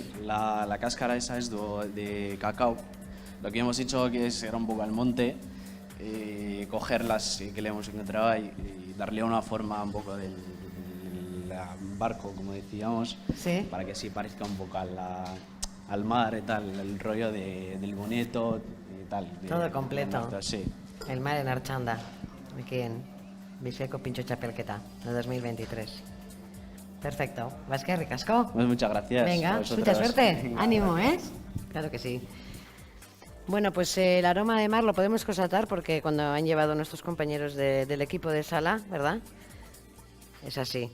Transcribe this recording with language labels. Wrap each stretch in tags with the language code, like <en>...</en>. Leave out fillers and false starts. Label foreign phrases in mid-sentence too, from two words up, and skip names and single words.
<es>la cáscara esa es de cacao. Lo que hemos hecho que es ir un poco al monte, cogerlas que le hemos encontrado y darle una forma un poco del barco, como decíamos, Sí. para que sí parezca un poco al mar y tal, el rollo del boneto y tal. Todo completo. Sí. El mar en Archanda, aquí en Bizkaiko Pintxo Txapelketa de 2023.</es> <eu>Perfecto. Baeskerrik asko.</eu> <es>Pues muchas gracias. Venga, a mucha vosotros. suerte. Ánimo, ¿eh? Claro que sí. Bueno, pues el aroma de mar lo podemos constatar porque cuando han llevado nuestros compañeros del equipo de sala, ¿verdad? Es así.</es>